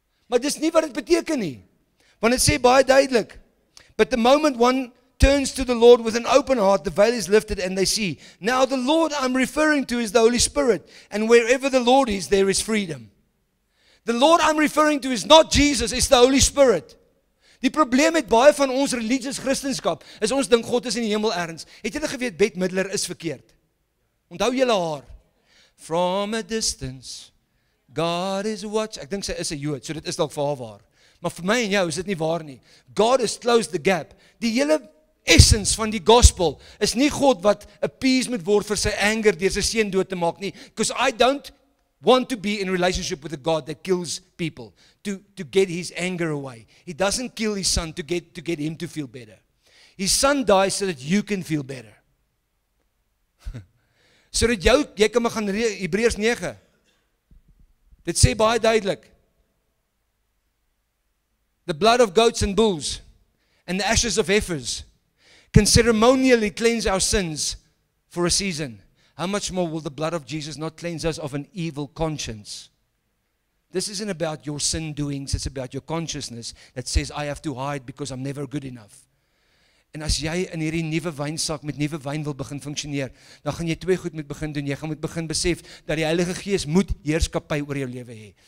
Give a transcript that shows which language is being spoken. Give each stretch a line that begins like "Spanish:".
Afrikaans: Maar dis nie wat dit beteken nie. Want het sê baie duidelik,
English: but the moment one turns to the Lord with an open heart, the veil is lifted and they see. Now the Lord I'm referring to is the Holy Spirit, and wherever the Lord is, there is freedom. The Lord I'm referring to is not Jesus, it's the Holy Spirit.
Afrikaans: Die probleem met baie van ons religious Christendom is ons dink God is in die hemel ergens. Het julle geweet Bette Midler is verkeerd? Onthou julle haar?
English: From a distance, God is watching.
Afrikaans: Ek dink sy is 'n Jood, so dit is dalk vir haar waar. Maar vir my en jou is dit nie waar nie.
English: God has closed the gap.
Afrikaans: Die hele essence van die gospel is nie God wat appease moet word vir sy anger deur sy seun dood te maak nie.
English: Because I don't want to be in relationship with a God that kills people to get his anger away. He doesn't kill his son to get him to feel better. His son dies so that you can feel better.
Afrikaans: So dat jy kan maar gaan Hebreërs 9. Dit sê baie duidelik.
English: The blood of goats and bulls and the ashes of heifers can ceremonially cleanse our sins for a season, how much more will the blood of Jesus not cleanse us of an evil conscience? This isn't about your sin doings, it's about your consciousness that says, I have to hide because I'm never good enough.
Afrikaans: En as jy in hierdie nuwe wynsak met nuwe wyn wil begin funksioneer, dan gaan jy twee goed moet begin doen. Jy gaan moet begin besef dat die Heilige Gees moet heerskappy oor jou lewe hê.